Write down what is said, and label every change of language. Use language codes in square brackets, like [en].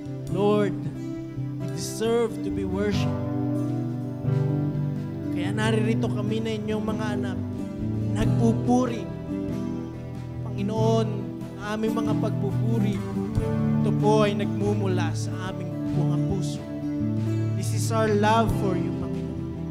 [en] Lord, you deserve to be worshipped. [tl] Kaya naririto kami na inyong mga anak, nagpupuri. Panginoon, ang aming mga pagpupuri, ito po ay nagmumula sa aming mga puso. [en] This is our love for you, Panginoon.